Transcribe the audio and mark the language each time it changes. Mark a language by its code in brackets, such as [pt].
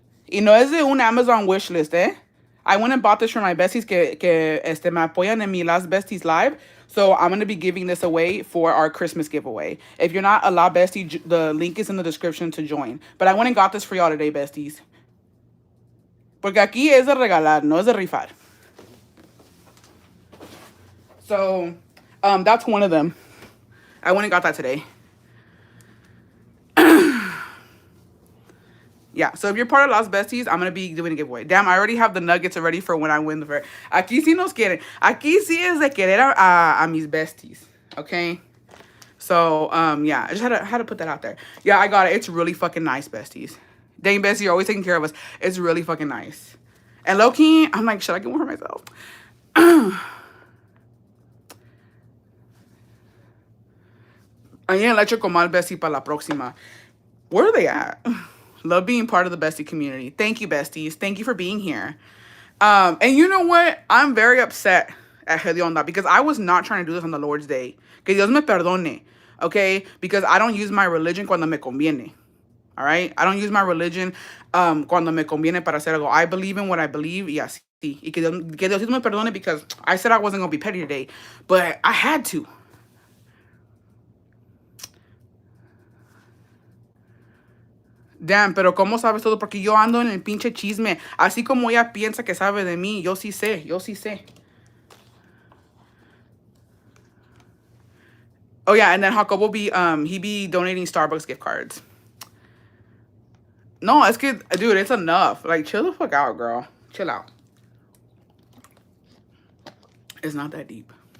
[es] Y no es de un [en] Amazon wish list, eh? I went and bought this for my besties [es] que me apoyan en mi [en] Las Besties Live. So I'm going to be giving this away for our Christmas giveaway. If you're not a La Bestie, the link is in the description to join. But I went and got this for y'all today, besties. [es] Porque aquí es de regalar, no es de rifar. [en] So, that's one of them. I went and got that today. Yeah, so if you're part of Las Besties, I'm going to be doing a giveaway. Damn, I already have the nuggets ready for when I win the fair. [es] Aquí sí nos quieren. Aquí sí es de querer a mis besties. [en] Okay? So, yeah, I just had to put that out there. Yeah, I got it. It's really fucking nice, besties. Dang, bestie, you're always taking care of us. It's really fucking nice. And low-key, I'm like, should I get one for myself? [es] Alguien eléctrico mal bestie para la próxima. [en] Where are they at? Love being part of the bestie community. Thank you, besties. Thank you for being here. And you know what? I'm very upset at Hedionda because I was not trying to do this on the Lord's Day. [es] Que Dios me perdone. [en] Okay? Because I don't use my religion [es] cuando me conviene. [en] All right? I don't use my religion [es] cuando me conviene para hacer algo. [en] I believe in what I believe. [es] Y así. Y que Dios me perdone [en] because I said I wasn't going to be petty today. But I had to. Damn, [es] pero ¿cómo sabes todo? Porque yo ando en el pinche chisme. Así como ella piensa que sabe de mí, yo sí sé, yo sí sé. [en] Oh yeah, and then Jacobo he be donating Starbucks gift cards. [es] No, es que, [en] dude, it's enough. Like, chill the fuck out, girl. Chill out. It's not that deep.